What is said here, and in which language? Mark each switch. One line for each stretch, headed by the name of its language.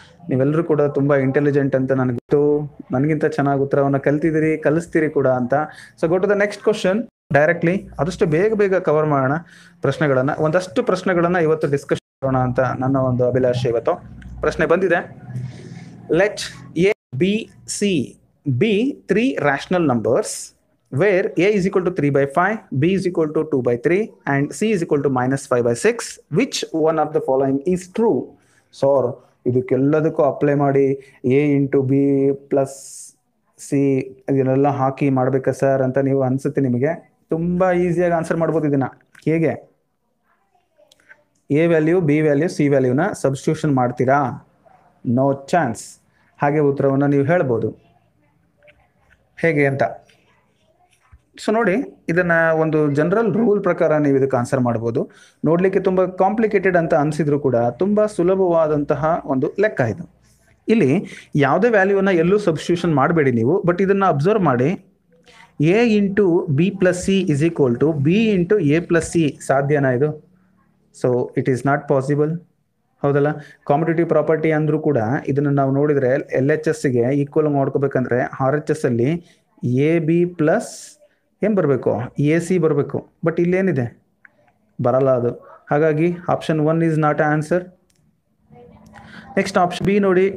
Kannada: ನೀವೆಲ್ಲರೂ ಕೂಡ ತುಂಬ ಇಂಟೆಲಿಜೆಂಟ್ ಅಂತ ನನಗೆ ಗೊತ್ತು. ನನಗಿಂತ ಚೆನ್ನಾಗಿ ಉತ್ತರವನ್ನು ಕಲ್ತಿದ್ದೀರಿ, ಕಲಿಸ್ತೀರಿ ಕೂಡ ಅಂತ.
English: So go to the next question directly.
Kannada: ಆದಷ್ಟು ಬೇಗ ಕವರ್ ಮಾಡೋಣ ಪ್ರಶ್ನೆಗಳನ್ನು. ಒಂದಷ್ಟು ಪ್ರಶ್ನೆಗಳನ್ನು ಇವತ್ತು ಡಿಸ್ಕಷನ್ ಮಾಡೋಣ ಅಂತ ನನ್ನ ಒಂದು ಅಭಿಲಾಷೆ. ಇವತ್ತು ಪ್ರಶ್ನೆ ಬಂದಿದೆ.
English: Let A, B, C be 3 rational numbers where a is equal to 3/5, b is equal to 2/3 and c is equal to -5/6. Which one of the following is true?
Kannada: So ಇದಕ್ಕೆಲ್ಲದಕ್ಕೂ apply ಮಾಡಿ a × b + c ಇದನ್ನೆಲ್ಲ ಹಾಕಿ ಮಾಡ್ಬೇಕಾ sir ಅಂತ ನೀವು ಅನ್ಸುತ್ತೆ ನಿಮಗೆ. ತುಂಬ ಈಸಿಯಾಗಿ answer ಮಾಡ್ಬೋದು ಇದನ್ನ. ಹೇಗೆ? A value, B value, C ವ್ಯಾಲ್ಯೂನ substitution ಮಾಡ್ತೀರಾ?
English: No chance.
Kannada: ಹಾಗೆ ಉತ್ತರವನ್ನು ನೀವು ಹೇಳ್ಬೋದು. ಹೇಗೆ ಅಂತ ಸೊ ನೋಡಿ, ಇದನ್ನ ಒಂದು ಜನರಲ್ ರೂಲ್ ಪ್ರಕಾರ ನೀವು ಇದಕ್ಕೆ ಆನ್ಸರ್ ಮಾಡ್ಬೋದು. ನೋಡ್ಲಿಕ್ಕೆ ತುಂಬ ಕಾಂಪ್ಲಿಕೇಟೆಡ್ ಅಂತ ಅನ್ಸಿದ್ರು ಕೂಡ ತುಂಬ ಸುಲಭವಾದಂತಹ ಒಂದು ಲೆಕ್ಕ ಇದು. ಇಲ್ಲಿ ಯಾವುದೇ ವ್ಯಾಲ್ಯೂನ ಎಲ್ಲೂ ಸಬ್ಸ್ಟಿಟ್ಯೂಷನ್ ಮಾಡಬೇಡಿ ನೀವು. ಬಟ್ ಇದನ್ನ ಅಬ್ಸರ್ವ್ ಮಾಡಿ.
English: a × b + c is equal to b × a + c
Kannada: ಸಾಧ್ಯನಾ ಇದು?
English: so it is not possible,
Kannada: ಹೌದಲ್ಲ? ಕಾಂಪಿಟೇಟಿವ್ ಪ್ರಾಪರ್ಟಿ ಅಂದ್ರೂ ಕೂಡ ಇದನ್ನು ನಾವು ನೋಡಿದರೆ LHSಗೆ ಈಕ್ವಲ್ ಮಾಡ್ಕೋಬೇಕಂದ್ರೆ RHS ಅಲ್ಲಿ AB ಪ್ಲಸ್ ಏನು ಬರಬೇಕು? AC ಬರಬೇಕು. ಬಟ್ ಇಲ್ಲೇನಿದೆ? ಬರಲ್ಲ ಅದು. ಹಾಗಾಗಿ option 1
English: Is not answer.
Kannada: Next option B ನೋಡಿ.